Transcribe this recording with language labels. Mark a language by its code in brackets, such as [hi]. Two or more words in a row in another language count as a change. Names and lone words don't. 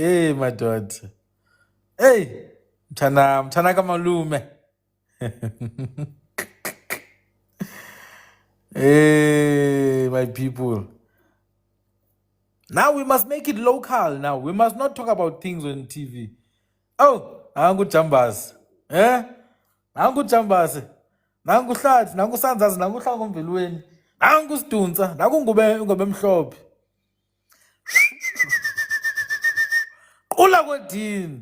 [en] Hey, my daughter. Hey, Mtana Kamalume. Hey, my people. Now we must make it local now. We must not talk about things on TV. [xh] Oh, nangu Chambas. Nangu Chambas. Nangu Hlat, nangu Sanzas, nangu Hlango Mvelweni. Nangu Stunza, nangu Ngobe Mhlophe. Ula kwedini.